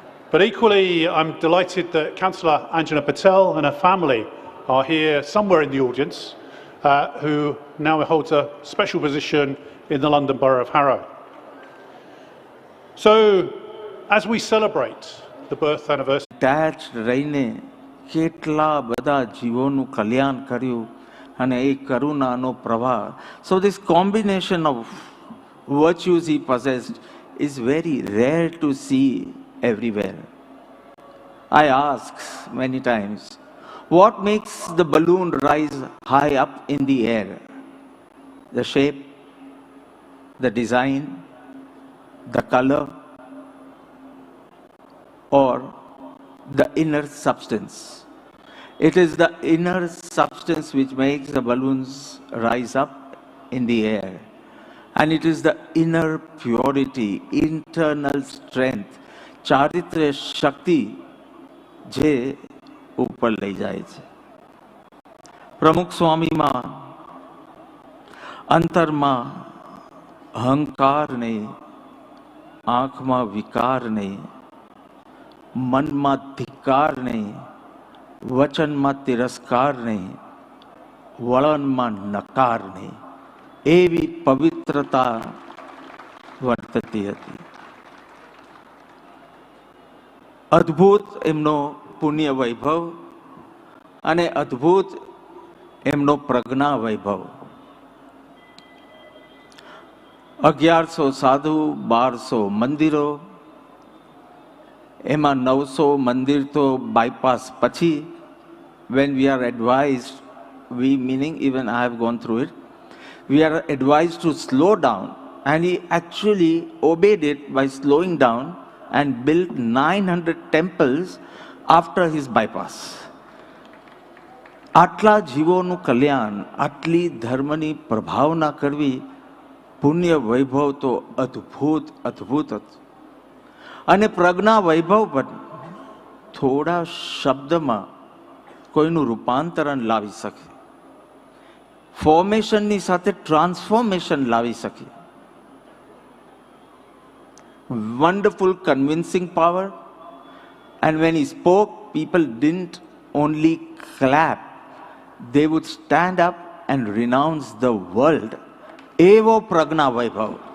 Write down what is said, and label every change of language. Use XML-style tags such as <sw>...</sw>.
<en>But equally, I'm delighted that Councillor Anjana Patel and her family are here somewhere in the audience, who now holds a special position in the London Borough of Harrow. So, as we celebrate the birth anniversary,</en> <gu>attached રહીને કેટલા બધા જીવોનું કલ્યાણ કર્યું અને એ કરુણાનો પ્રવાહ.</gu> <en>So this combination of virtues he possessed is very rare to see everywhere. I ask many times, what makes the balloon rise high up in the air? The shape, the design, the color, or the inner substance? It is the inner substance which makes the balloons rise up in the air. And it is the inner purity, internal strength,</en> <gu>ચારિત્ર્ય શક્તિ જે ઉપર લઈ જાય છે. પ્રમુખ સ્વામીમાં અંતરમાં અહંકાર નહીં, આંખમાં વિકાર નહીં, મનમાં ધિક્કાર નહીં, વચનમાં તિરસ્કાર નહીં, વલણમાં નકાર નહીં, એવી પવિત્રતા વર્તતી હતી. અદ્ભુત એમનો પુણ્ય વૈભવ અને અદ્ભુત એમનો પ્રજ્ઞા વૈભવ. 1100 સાધુ, 1200 મંદિરો, એમાં 900 મંદિર તો બાયપાસ પછી,</gu> <en>when we are advised, we meaning even I have gone through it, we are advised to slow down, and he actually obeyed it by slowing down and built 900 temples after his bypass.</en> <gu>આટલા જીવોનું કલ્યાણ, આટલી ધર્મની પ્રભાવના કરવી, પુણ્ય વૈભવ તો અદ્ભુત અદ્ભુત હતું. અને પ્રજ્ઞા વૈભવ પણ થોડા શબ્દમાં કોઈનું રૂપાંતરણ લાવી શકે, ફોર્મેશનની સાથે ટ્રાન્સફોર્મેશન લાવી શકે.</gu> <en>Wonderful convincing power, and when he spoke, people didn't only clap, they would stand up and renounce the world.</en> <gu>Evo pragna vaibhav.</gu>